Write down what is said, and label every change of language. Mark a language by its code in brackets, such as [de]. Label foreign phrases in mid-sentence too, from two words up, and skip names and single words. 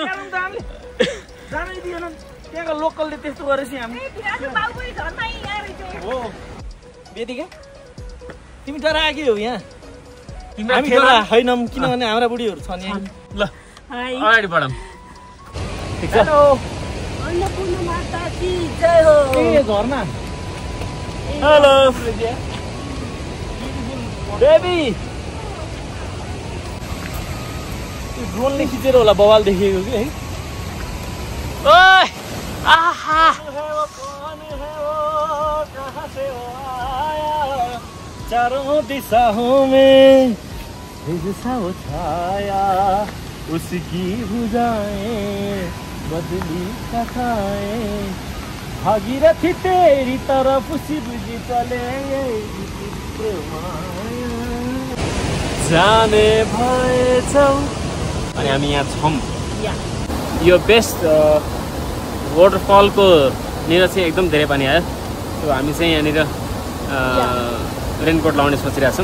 [ne] जानै दिएन त्यहाँको लोकलले त्यस्तो गरेपछि हामी बिराजु बाहुबली घरमा यहाँ रहेछ हो बेदिका तिमी डराएकै हो यहाँ तिम्रो हामी डरा होइनौँ किनभने हाम्रा बुढीहरू छन् यहाँ ल अगाडि बढौँ ठिक छ हेलो [hi] अन्नपूर्ण माता की जय हो [ne] ए घरमा हेलो बेबी ड्रोनले खिचेर होला बवाल देखिएको कि है ओए आहा [hi] चारों दिशाओं में सा वो छाया उसकी भुजाएं बदली कथाएं भागीरथी तेरी तरफ शिव जी चले [ne] जाने भएछौ अनि हामी यहाँ छौँ यो बेस्ट वाटरफलको निर चाहिँ एकदम धेरै पानी आयो सो हामी चाहिँ यहाँनिर रेनकोट लाउने सोचिरहेछौँ